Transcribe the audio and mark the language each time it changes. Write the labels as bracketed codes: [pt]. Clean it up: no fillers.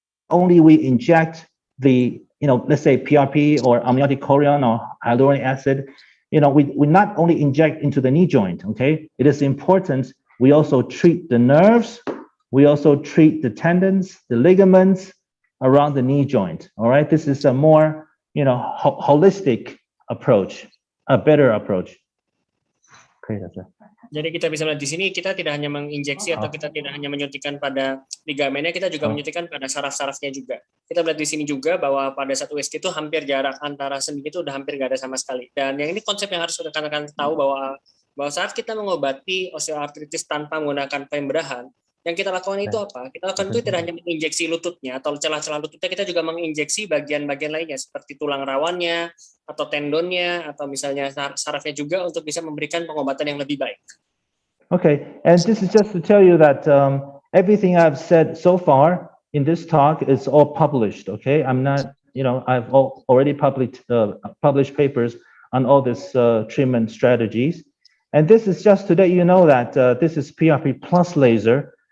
[en] only we inject the, let's say PRP or amniotic chorion or hyaluronic acid, we not only inject into the knee joint, okay? It is important we also treat the nerves, we also treat the tendons, the ligaments around the knee joint, all right? This is a more, holistic approach, a better approach. Okay, that's it. [id] Jadi kita bisa melihat di sini kita tidak hanya menginjeksi atau kita tidak hanya menyuntikkan pada ligamennya, kita juga menyuntikkan pada saraf-sarafnya juga. Kita melihat di sini juga bahwa pada saat USG itu hampir jarak antara sendi itu udah hampir nggak ada sama sekali. Dan yang ini konsep yang harus rekan-rekan tahu bahwa saat kita mengobati osteoartritis tanpa menggunakan pembedahan, yang kita lakukan itu apa? Kita lakukan itu tidak hanya menginjeksi lututnya atau celah-celah lututnya, kita juga menginjeksi bagian-bagian lainnya seperti tulang rawannya atau tendonnya atau misalnya sarafnya juga untuk bisa memberikan pengobatan yang lebih baik. [en] Okay, and this is just to tell you that everything I've said so far in this talk is all published. Okay, I'm not, I've already published papers on all these treatment strategies, and this is just to let you know that this is PRP plus laser.